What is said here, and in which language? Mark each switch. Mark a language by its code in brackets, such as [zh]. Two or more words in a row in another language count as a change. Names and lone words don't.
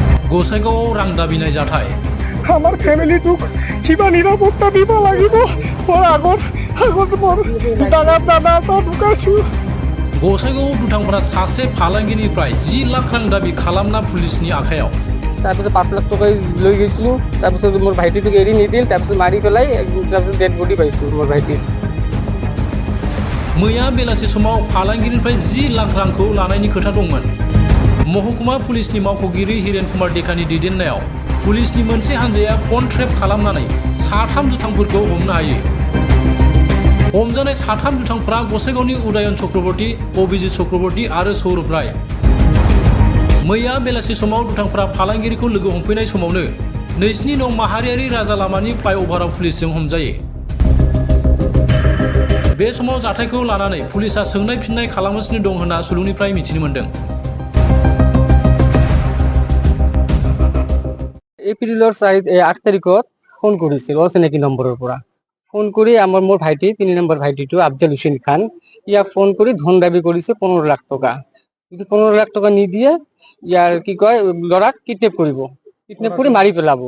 [brx] गोसाइगावआव रां दाबिनाय जाथाय। [as] আমার ফ্যামিলিটোক কিবা নিরাপত্তা দিব লাগিব। মোৰ আগত মোৰ ডাঙৰ দাদা এটা ঢুকাইছো। [brx] गोसाइगावआव दुथांफोरा सासे फालांगिनिफ्राय 10 लाख रां दाबि खालामना पुलिसनि आखायाव। [as] তাৰপিছত 5 লাখ টকা লৈ গৈছিলো। তাৰপিছত মোৰ ভাইটিটোক এৰি নিদিল। তাৰপিছত মাৰি পেলাই তাৰপিছত ডেড বডি পাইছো মোৰ ভাইটিৰ। [brx] मैया बेलासि समाव फालांगिनिफ्राय 10 लाख रांखौ लानायनि खोथा दंमोन। महकुमा पुलिसनि मावख'गिरि हिरेन कुमार डेकानि दैदेननायाव पुलिसनि मोनसे हानजाया [en] phone trap [brx] खालामनानै साथाम दुथांफोरखौ हमनो हायो। हमजानाय साथाम दुथांफोरा गसाइगावनि उदयन चक्रवर्ती, अभिजित चक्रवर्ती आरो सौरभ राय। मैया बेलासि समाव दुथांफोरा फालांगिरिखौ लोगो हमफैनाय समावनो 2 नं माहारियारि राजा लामानि फ्लाइअभाराव पुलिसजों हमजायो। बे समाव जाथायखौ लानानै पुलिसा सोंनाय फिननाय खालामगासिनो दं होनना सुलुंनिफ्राय मिथिनो मोन्दों। [as] এপ্ৰিলৰ 8 তাৰিখত ফোন কৰিছিল অচিনাকি নম্বৰৰ পৰা। ফোন কৰি মোৰ ভাইটি 3 নম্বৰ ভাইটিটো আফজাল হুছেইন খান ইয়াক ফোন কৰি ধন দাবী কৰিছে 15 লাখ টকা। যদি 15 লাখ টকা নিদিয়ে ইয়াৰ কি কয় ল'ৰাক কিডনেপ কৰিব, কিডনেপ কৰি মাৰি পেলাব।